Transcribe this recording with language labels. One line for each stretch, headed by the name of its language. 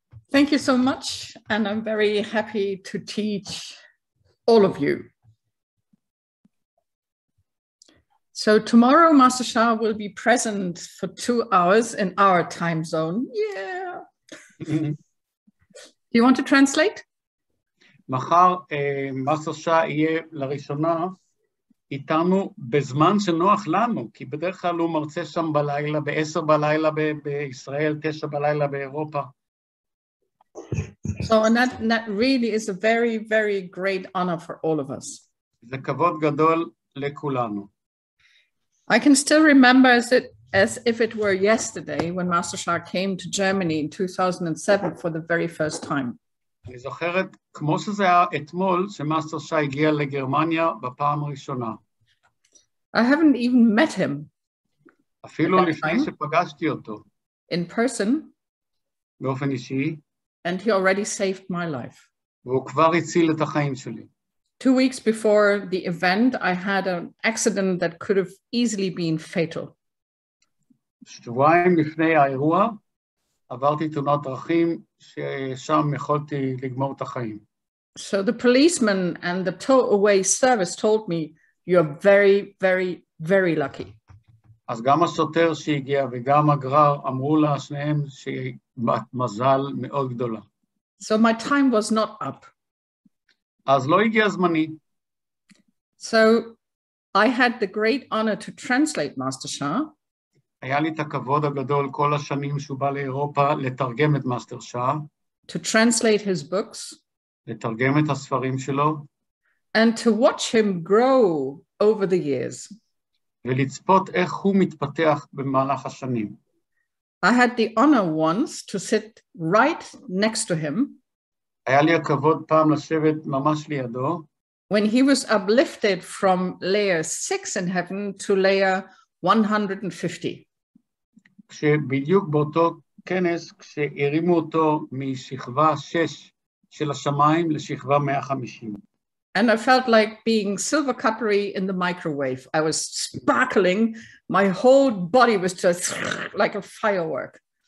English: Thank you so much, and I'm very happy to teach all of you. So tomorrow, Master Shah will be present for 2 hours in our time zone. Yeah. Do you want to translate?
Hebrew: מחר, מאסטר שאה יהיה לראשונה איתנו בזמן שנוח לנו, כי בדרך כלל הוא מרצה שם בלילה, ב-10 בלילה בישראל, 9 בלילה באירופה.
English: So, and that really is a very, very great honor for all of us.
Hebrew: זה כבוד גדול לכולנו.
English: I can still remember as if it were yesterday when Master Shah came to Germany in 2007 for the very first time.
Hebrew: אני זוכרת כמו שזה היה אתמול שמאסטר שאה הגיע לגרמניה בפעם הראשונה.
English: I haven't even met him.
Hebrew: אפילו לפני שפגשתי אותו.
English: In person.
Hebrew: באופן אישי.
English: And he already saved my life.
Hebrew: והוא כבר הציל את החיים שלי.
English: 2 weeks before the event, I had an accident that could have easily been fatal.
Hebrew: שבועיים לפני האירוע, עברתי תאונת דרכים ששם יכולתי לגמור את החיים.
English: So the policeman and the tow away service told me, you're very, very, very lucky.
Hebrew: אז גם השוטר שהגיע וגם הגרר אמרו לה שניהם שהיא בת מזל מאוד גדולה.
English: So my time was not up.
Hebrew: אז לא הגיע זמני.
English: So I had the great honor to translate Master Shah.
Hebrew: היה לי את הכבוד הגדול כל השנים שהוא בא לאירופה לתרגם את מאסטר שאה.
English: To translate his books.
Hebrew: לתרגם את הספרים שלו.
English: And to watch him grow over the years.
Hebrew: ולצפות איך הוא מתפתח במהלך השנים.
English: I had the honor once to sit right next to him.
Hebrew: היה לי הכבוד פעם לשבת ממש לידו.
English: When he was uplifted from layer 6 in heaven to layer 150.
Hebrew: כשבדיוק באותו כנס, כשהרימו אותו משכבה 6 של השמיים לשכבה 150.
English: And I felt like being silver cutlery in the microwave. I was sparkling. My whole body was just like a firework.